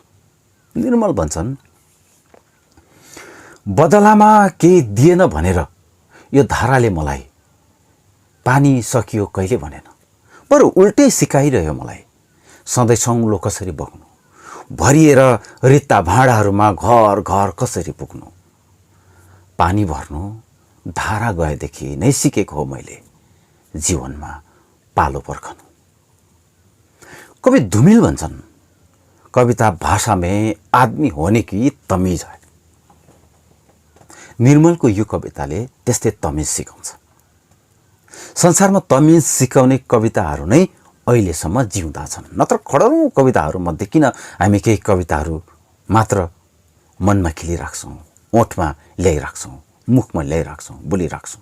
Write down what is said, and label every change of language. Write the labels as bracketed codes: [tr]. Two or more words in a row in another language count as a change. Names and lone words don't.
[ne] निर्मल भन्छन्, बदलामा केही दिएन भनेर यो धाराले मलाई पानी सकियो कहिले भनेन, बरु उल्टै सिकाइरह्यो मलाई सधैँ सौलो कसरी बग्नु, भरिएर रित्ता भाँडाहरूमा घर घर कसरी पुग्नु। पानी भर्नु धारा गएदेखि नै सिकेको हो मैले जीवनमा पालो पर्खनु। कवि धुमिल भन्छन्, [hi] कविता भाषा में आदमी होने की तमीज है। [ne] निर्मलको यो कविताले त्यस्तै तमिज सिकाउँछ। संसारमा तमिज सिकाउने कविताहरू नै अहिलेसम्म जिउँदा छन्। नत्र खडरौँ कविताहरू मध्ये किन हामी केही कविताहरू मात्र मनमा खेलिराख्छौँ, ओठमा ल्याइराख्छौँ, मुखमा ल्याइराख्छौँ, बोलिराख्छौँ।